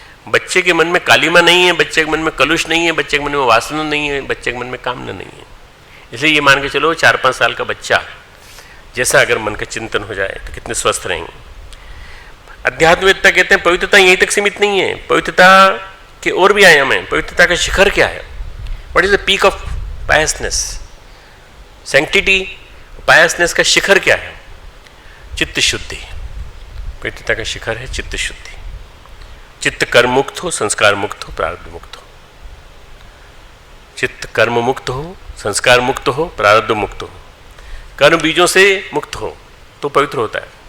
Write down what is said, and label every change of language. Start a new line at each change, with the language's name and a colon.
Hindi: बच्चे के मन में कालिमा नहीं है, बच्चे के मन में कलुष नहीं है, बच्चे के मन में वासना नहीं है, बच्चे के मन में कामना नहीं है। इसलिए ये मान के चलो 4-5 साल का बच्चा जैसा अगर मन का चिंतन हो जाए तो कितने स्वस्थ रहेंगे। अध्यात्मवेत्ता कहते हैं पवित्रता यहीं तक सीमित नहीं है, पवित्रता के और भी आयाम हैं। पवित्रता का शिखर क्या है?
English: What is the peak of piousness?
Hindi: Sanctity, piousness का शिखर क्या है? चित्त शुद्धि। पवित्रता का शिखर है चित्त शुद्धि। चित्त कर्म मुक्त हो, संस्कार मुक्त हो, प्रारब्ध मुक्त हो। चित्त कर्म मुक्त हो, संस्कार मुक्त हो, प्रारब्ध मुक्त हो, कर्म बीजों से मुक्त हो तो पवित्र होता है।